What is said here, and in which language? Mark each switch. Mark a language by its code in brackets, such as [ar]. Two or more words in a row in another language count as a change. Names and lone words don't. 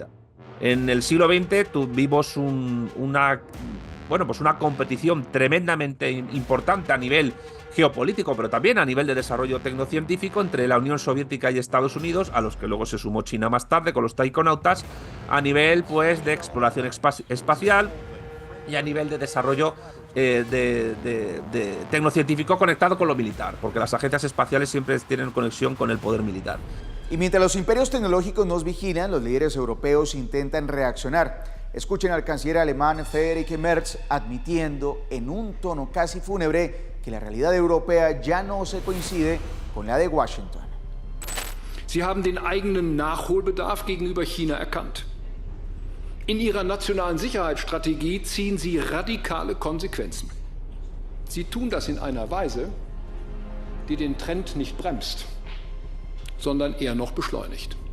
[es] En el siglo XX tuvimos una competición tremendamente importante a nivel geopolítico, pero también a nivel de desarrollo tecnocientífico entre la Unión Soviética y Estados Unidos, a los que luego se sumó China más tarde con los taikonautas, a nivel pues de exploración espacial y a nivel de desarrollo de tecnocientífico conectado con lo militar, porque las agencias espaciales siempre tienen conexión con el poder militar. Y mientras los imperios tecnológicos nos vigilan, los líderes europeos intentan reaccionar. Escuchen al canciller alemán Friedrich Merz admitiendo en un tono casi fúnebre que la realidad europea ya no se coincide con la de Washington. [de] Sie haben den eigenen Nachholbedarf gegenüber China erkannt. In ihrer nationalen Sicherheitsstrategie ziehen sie radikale Konsequenzen. Sie tun das in einer Weise, die den Trend nicht bremst, sondern eher noch beschleunigt.